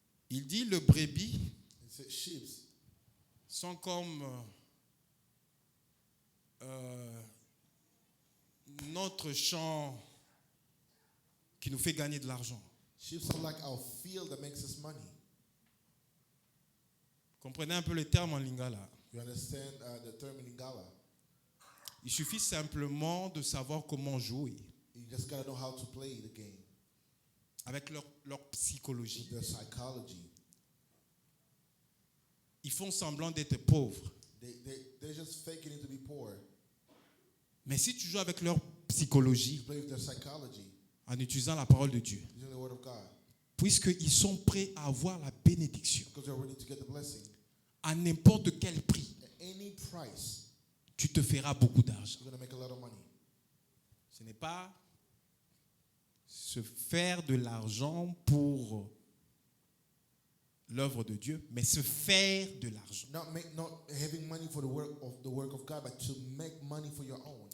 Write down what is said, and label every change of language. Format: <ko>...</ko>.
<fr>Il dit, le brebis sont comme notre champ qui nous fait gagner de l'argent.</fr> <en>Sheep are like our field that makes us money.</en> <fr>Comprenez un peu le terme en lingala.</fr> <en>You understand the term in Lingala?</en> <fr>Il suffit simplement de savoir comment jouer</fr> <en>You just gotta know how to play the game.</en> <fr>avec leur psychologie.</fr> <en>With their psychology.</en> <fr>Ils font semblant d'être pauvres.</fr> <en>They're just faking it to be poor.</en> <fr>Mais si tu joues avec leur psychologie,</fr> <en>You play with their psychology.</en> <fr>en utilisant la parole de Dieu,</fr> <en>Using the word of God.</en> <fr>puisqu'ils sont prêts à avoir la bénédiction</fr> <en>Because they're ready to get the blessing.</en> <fr>à n'importe quel prix,</fr> <en>At any price,</en> <fr>tu te feras beaucoup d'argent.</fr> <en>you're gonna make a lot of money.</en> <fr>Ce n'est pas se faire de l'argent pour l'œuvre de Dieu, mais se faire de l'argent.</fr> <en>Not having money for the work of God, but to make money for your own.</en>